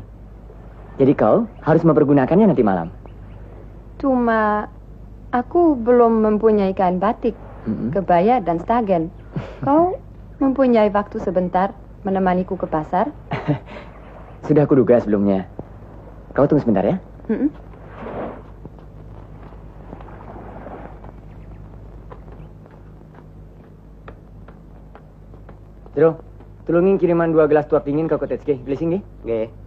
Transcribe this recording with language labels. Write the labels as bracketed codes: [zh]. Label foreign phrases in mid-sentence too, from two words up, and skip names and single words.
[id] Jadi kau harus mempergunakannya nanti malam. Cuma aku belum mempunyai kain batik, kebaya dan stagen. Kau mempunyai waktu sebentar menemaniku ke pasar? Sudah kuduga sebelumnya. Kau tunggu sebentar ya. Jero, tulungin kiriman 2 gelas tuak dingin ke Kotetsge. Blessing, nggih?